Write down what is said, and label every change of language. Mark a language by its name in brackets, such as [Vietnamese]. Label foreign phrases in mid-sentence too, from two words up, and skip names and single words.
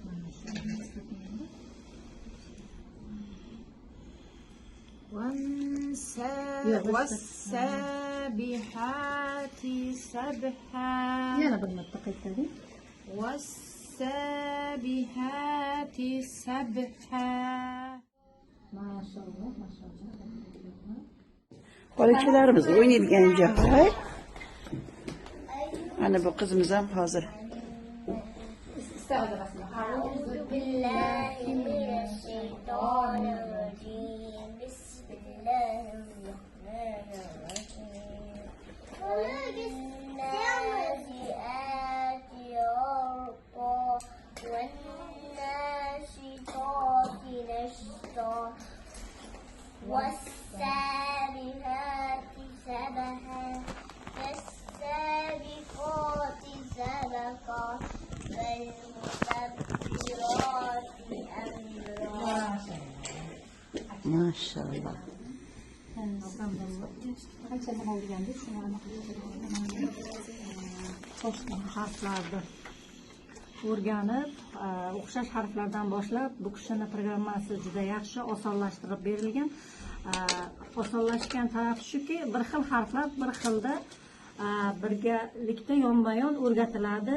[Arabic] والسابحات سبحا والسابحات سبحا. ما شاء الله ما شاء الله. [Uzbek] Qoluvchilarimiz o'ynaydigan joy. Ana bu qizimiz ham hozir. [Arabic] أعوذ بالله من الشيطان الرجيم. بسم الله الرحمن الرحيم. والنازعات غرقا والناشطات نشطا والسابحات سبحا فالسابقات سبقا فالمدبرات أمرا. ما شاء الله. [Uzbek] Harflarni o'rganib, o'xshash harflardan boshlab bu kishining programmasi juda yaxshi osonlashtirib berilgan. Osonlashgan tarafi shuki, bir xil harflar bir xilda birgalikda yonma-yon o'rgatiladi.